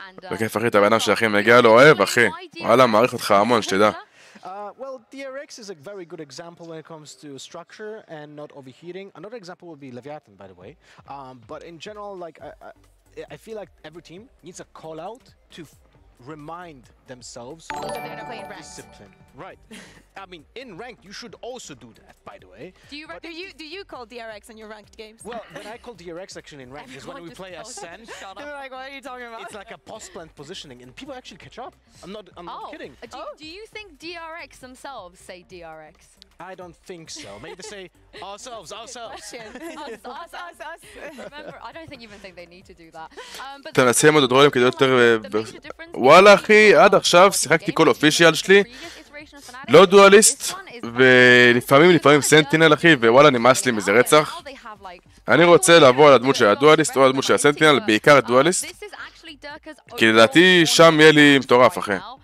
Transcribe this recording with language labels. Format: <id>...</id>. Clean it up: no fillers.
<he>בכיף אחי, אתה בן אדם שהכי מגיע לו אוהב אחי. וואלה, מעריך אותך המון, שתדע.</he> <en>Well, DRX is a very good example when it comes to structure and not overheating. Another example would be Leviathan, by the way. But in general, like I feel like every team needs a call out to remind themselves of discipline. Right. I mean, in ranked, you should also do that, by the way. Do you call DRX in your ranked games? Well, when I call DRX actually in ranked is when we play Ascent. They're like, what are you talking about? It's like a post-plant positioning, and people actually catch up. I'm not kidding. Do you think DRX themselves say DRX? I don't think so. Maybe they say ourselves. Us. Remember, I don't even think they need to do that.</en> <he>תנסים עוד דרולים כדי יותר... וואלה אחי, עד עכשיו שיחקתי כל אופישיאל שלי, לא דואליסט, ולפעמים סנטינל אחי, ווואלה נמאס לי מזה רצח. אני רוצה לעבור על הדמות של הדואליסט או הדמות של הסנטינל, בעיקר דואליסט, כי לדעתי שם יהיה לי מטורף אחי.</he>